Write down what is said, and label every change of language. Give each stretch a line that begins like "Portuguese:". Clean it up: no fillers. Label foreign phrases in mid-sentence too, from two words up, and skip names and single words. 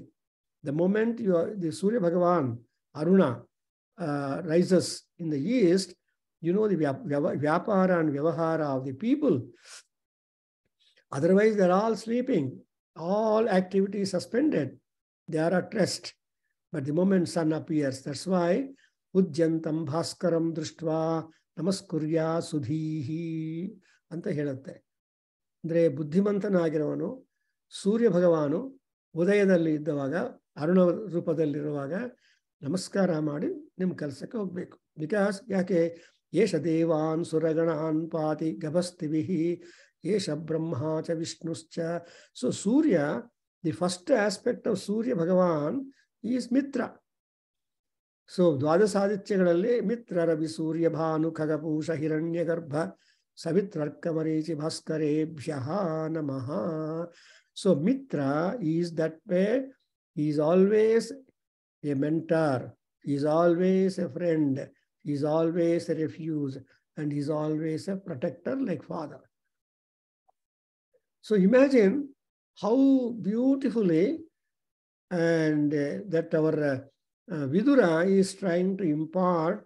English: The moment the Surya Bhagavan, Aruna, rises in the east, you know the Vyapara and Vyavahara of the people. Otherwise, they're all sleeping. All activity is suspended. They are at rest. But the moment sun appears, that's why
Sanskrit: उद्यन्तं भास्करं दृष्ट्वा नमस्कुर्यात् सुधीः
Kannada: ಅಂತ ಹೇಳುತ್ತೆ. ಅಂದರೆ ಬುದ್ಧಿಮಂತನಾಗಿರುವನು ಸೂರ್ಯ ಭಗವಾನು ಉದಯದಲ್ಲಿ ಇದ್ದವಾಗ ಅರುಣ ರೂಪದಲ್ಲಿರುವಾಗ ನಮಸ್ಕಾರ ಮಾಡಿ ನಿಮ್ಮ ಕೆಲಸಕ್ಕೆ ಹೋಗಬೇಕು.
Sanskrit: ಬಿಕಾಸ್ ಯಾಕೆ ಏಷ ದೇವಾನ್ ಸುರಗಣಾನ್ ಪಾತಿ ಗಭಸ್ತಿವಿಹಿ ಏಷ ಬ್ರಹ್ಮ ಚ ವಿಷ್ಣುಶ್ಚ.
English: So Surya, the first aspect of Surya Bhagavan is Mitra.
Sanskrit: ಸೊ ದ್ವಾದಶಾದಿತ್ಯಗಳಲ್ಲಿ ಮಿತ್ರ ರವಿ ಸೂರ್ಯ ಭಾನು ಖಗಪೂಷ ಹಿರಣ್ಯ ಗರ್ಭ ಸವಿತ್ರರ್ಕಮರೀಚಿ ಭಾಸ್ಕರೇಭ್ಯಃ ನಮಃ.
English: So Mitra is that way. He is always a mentor, he is always a friend, he is always a refuge, and he is always a protector like father. So imagine how beautifully and that our Vidura is trying to impart